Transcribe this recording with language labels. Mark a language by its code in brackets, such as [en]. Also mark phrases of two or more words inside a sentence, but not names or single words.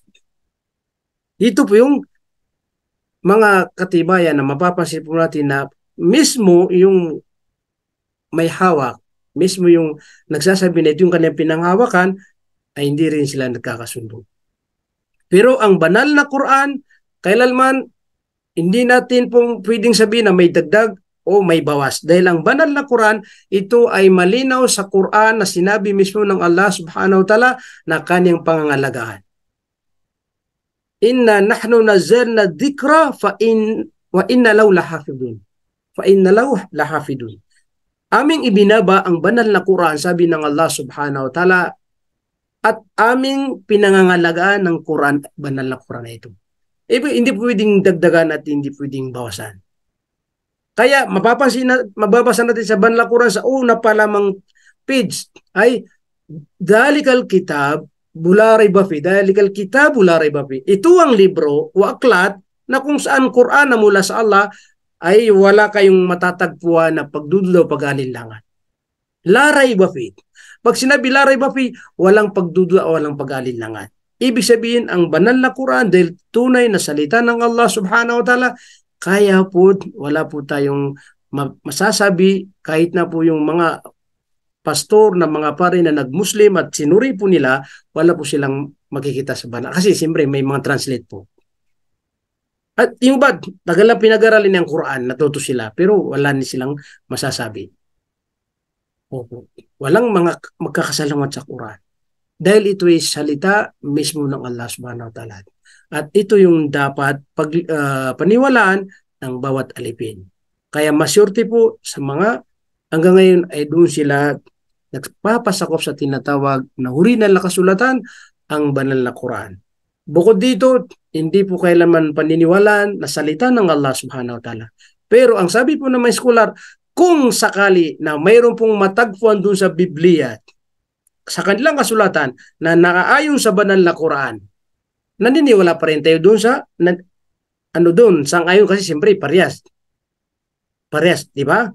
[tl] Ito po yung mga katibayan na mapapansin po natin na mismo yung may hawak, mismo yung nagsasabi na ito yung kanyang pinanghawakan, ay hindi rin sila nagkakasundo. Pero ang banal na Quran, kailanman hindi natin pong pwedeng sabihin na may dagdag o may bawas. Dahil ang banal na Quran, ito ay malinaw sa Quran na sinabi mismo ng Allah [ar] سبحانه وتعالى [tl] na kanyang pangangalagaan. [ar] إنا نحن نزلنا الذكر وإنا له لحافظون. فإنا له لحافظون. [tl] Aming ibinaba ang banal na Quran, sabi ng Allah [ar] سبحانه وتعالى, [tl] at aming pinangangalagaan ng Quran, banal na Quran na ito. Hindi pwedeng dagdagan at hindi pwedeng bawasan. Kaya mababasa natin sa banal na Quran sa una pa lamang page ay [ar] ذلك الكتاب لا ريب فيه, ذلك الكتاب لا ريب فيه. [tl] Ito ang libro o aklat na kung saan Quran na mula sa Allah ay wala kayong matatagpuan na pagdududa o pag-alinlangan. [ar] لا ريب فيه. [tl] Pag sinabi [ar] لا ريب فيه, [tl] walang pagdududa o walang pag-alinlangan. Ibig sabihin, ang banal na Quran dahil tunay na salita ng Allah [ar] سبحانه وتعالى, [tl] kaya po, wala po tayong masasabi kahit na po yung mga pastor na mga pare na nag-Muslim at sinuri po nila, wala po silang makikita sa banal. Kasi siyempre may mga translate po. At yung bad, tagal na pinag-aralin ng Quran, natuto sila, pero wala ni silang masasabi. Opo. Walang mga magkakasalamat sa Quran. Dahil ito ay salita mismo ng Allah [ar] سبحانه وتعالى. [tl] At ito yung dapat paniwalaan ng bawat alipin. Kaya masyurte po sa mga hanggang ngayon ay doon sila nagpapasakop sa tinatawag na original na kasulatan, ang banal na Quran. Bukod dito, hindi po kailanman paniniwalaan na salita ng Allah [ar] سبحانه وتعالى. [tl] Pero ang sabi po ng mga scholar, kung sakali na mayroon pong matagpuan doon sa Biblia, sa kanilang kasulatan na nakaayon sa banal na Quran, naniniwala pa rin tayo doon sa sang-ayon kasi siyempre parehas, di ba?